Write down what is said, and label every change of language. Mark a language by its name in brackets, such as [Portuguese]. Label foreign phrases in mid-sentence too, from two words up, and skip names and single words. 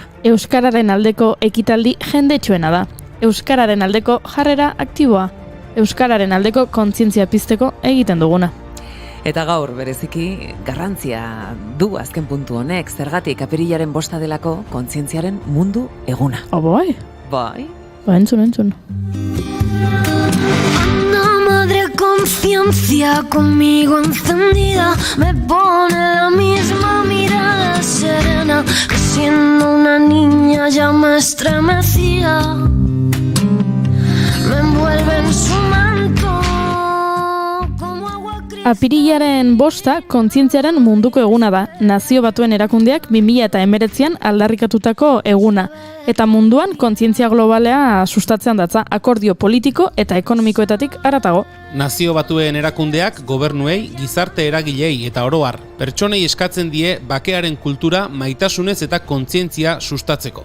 [Basque] Euskararen aldeko ekitaldi jendetsuena da. Euskararen aldeko jarrera aktiboa. Euskararen aldeko kontzientzia pizteko egiten duguna. Eta gaur bereziki garrantzia du azken puntu honek, zergatik apirilaren 5 delako kontzientziaren mundu eguna. Bai? Bai? Ba, entzun. [Spanish] Madre conciencia conmigo encendida me pone la misma mirada serena que siendo una niña ya me estremecía me envuelve en su manto como agua cristalina. [Basque] Apirilaren 5 kontzientziaren munduko eguna da. Nazio Batuen Erakundeak 2019an aldarrikatutako eguna. Eta munduan kontzientzia globalea sustatzean datza akordio politiko eta ekonomikoetatik haratago. Nazio Batuen Erakundeak gobernuei, gizarte eragilei eta oro har, pertsonei eskatzen die bakearen kultura maitasunez eta kontzientzia sustatzeko.